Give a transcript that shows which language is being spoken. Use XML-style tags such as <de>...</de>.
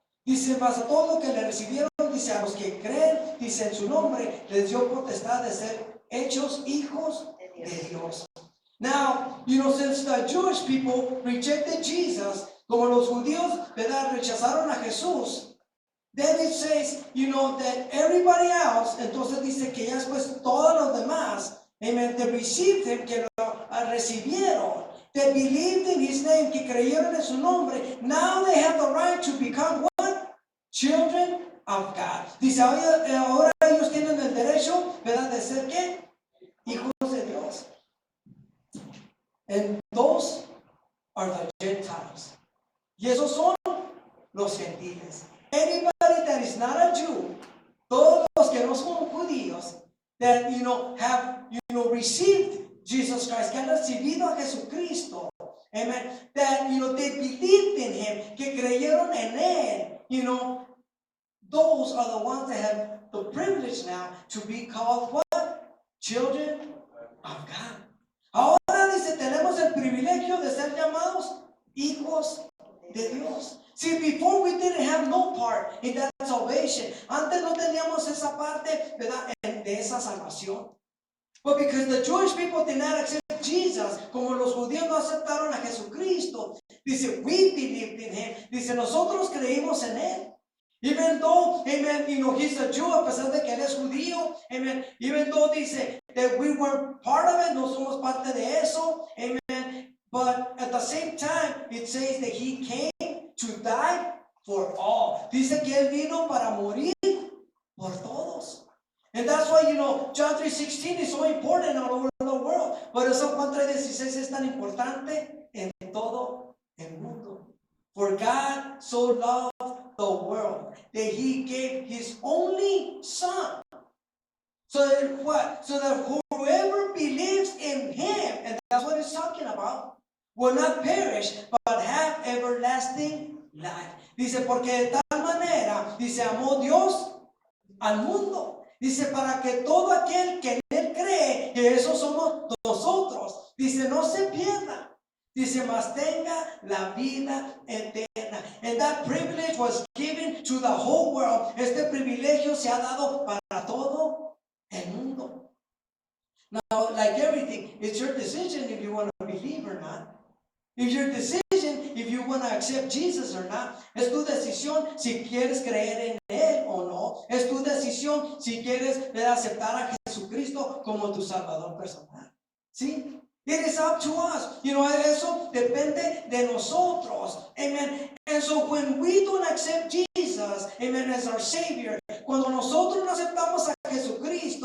<es>Dice, mas a todos los que le recibieron, dice, a los que creen, dice, en su nombre, les dio potestad de ser hechos hijos de Dios.</es> <en>Now, since the Jewish people rejected Jesus,</en> <es>como los judíos, ¿verdad?, rechazaron a Jesús,</es> <en>then it says, that everybody else,</en> <es>entonces dice que ya después todos los demás,</es> <en>amen, they received him,</en> <es>que lo recibieron,</es> <en>they believed in his name,</en> <es>que creyeron en su nombre,</es> <en>now they have the right to become what? Children of God.</en> <es>Dice, ahora ellos tienen el derecho, ¿verdad?, de ser ¿qué? Hijos de Dios.</es> <en>And those are the Gentiles.</en> <es>Y esos son los gentiles.</es> <en>Anybody that is not a Jew,</en> <es>todos los que no son judíos,</es> <en>that, have, received Jesus Christ,</en> <es>que han recibido a Jesucristo,</es> <en>amen, that, they believed in him,</en> <es>que creyeron en él,</es> <en>those are the ones that have the privilege now to be called what? Children of God.</en> <es>Ahora dice, tenemos el privilegio de ser llamados hijos de Dios.</es> <en>See, before we didn't have no part in that salvation.</en> <es>Antes no teníamos esa parte, ¿verdad?, de esa salvación.</es> <en>But because the Jewish people did not accept Jesus,</en> <es>como los judíos no aceptaron a Jesucristo,</es> <en>dice, we believed in him.</en> <es>Dice, nosotros creímos en él.</es> <en>Even though, amen, he's a Jew,</en> <es>a pesar de que él es judío,</es> <en>amen, even though dice that we weren't part of it,</en> <es>no somos parte de eso,</es> <en>amen, but at the same time, it says that he came to die for all.</en> <es>Dice que él vino para morir por todos.</es> <en>And that's why, John 3:16 is so important all over the world.</en> <es>Por eso Juan 3:16 es tan importante en todo el mundo.</es> <en>For God so loved the world that he gave his only son. So that what? So that whoever believes in him, and that's what it's talking about, will not perish, but have everlasting life.</en> <es>Dice, porque de tal manera, dice, amó Dios al mundo. Dice, para que todo aquel que en él cree, que eso somos nosotros, dice, no se pierda. Dice, mas tenga la vida eterna.</es> <en>And that privilege was given to the whole world.</en> <es>Este privilegio se ha dado para todo el mundo.</es> <en>Now, like everything, it's your decision if you want to believe or not. It's your decision if you want to accept Jesus or not.</en> <es>Es tu decisión si quieres creer en él o no. Es tu decisión si quieres aceptar a Jesucristo como tu Salvador personal. ¿Sí?</es> <en>It is up to us.</en> <es>Eso depende de nosotros.</es> <en>Amen. And so when we don't accept Jesus, amen, as our Savior,</en> <es>cuando nosotros no aceptamos a Jesucristo</es>